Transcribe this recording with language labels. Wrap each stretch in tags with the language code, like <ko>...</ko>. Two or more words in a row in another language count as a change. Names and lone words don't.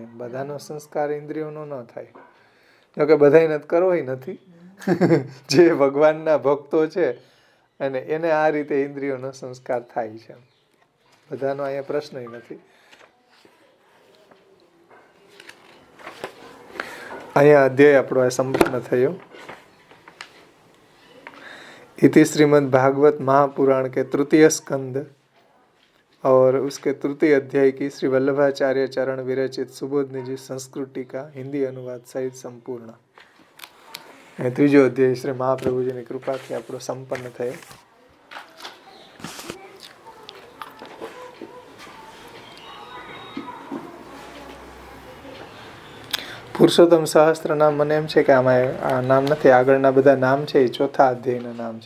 <gu>બધાનો સંસ્કાર ઇન્દ્રિયોનો ન થાય. જોકે બધાને કરવો નથી. જે ભગવાનના ભક્તો છે અને એને આ રીતે ઇન્દ્રિયોનો સંસ્કાર થાય છે. બધાનો અહીંયા પ્રશ્ન નથી. અહીંયા અધ્યાય આપણો આ સંપન્ન થયો.</gu> <hi>इति श्रीमद् भागवत महापुराण के तृतीय स्कंद और उसके तृतीय अध्याय की श्री वल्लभाचार्य चरण विरचित सुबोध निजी संस्कृति का हिंदी अनुवाद सहित संपूर्ण.</hi> <gu>ત્રીજો અધ્યાય શ્રી મહાપ્રભુજીની કૃપાથી આપણો સંપન્ન થયો. પુરુષોત્તમ સહસ્ત્ર નામ મને એમ છે કે આમાં આ નામ નથી, આગળના બધા નામ છે એ ચોથા અધ્યાયના નામ છે.</gu>